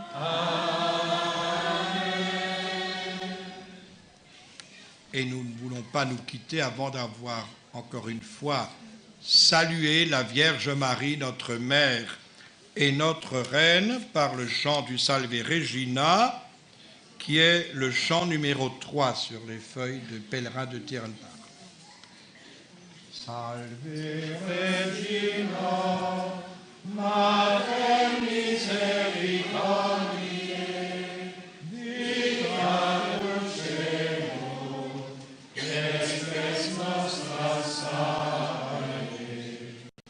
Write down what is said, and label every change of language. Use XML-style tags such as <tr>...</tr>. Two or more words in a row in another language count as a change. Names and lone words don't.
<fr>Et nous ne voulons pas nous quitter avant d'avoir encore une fois salué la Vierge Marie, notre Mère et notre Reine, par le chant du Salve Regina, qui est le chant numéro 3 sur les feuilles de pèlerin de Tierenbach.</fr> <la>Salve Regina, Mater misericordiae, vita dulcedo, espes nostra salve.</la>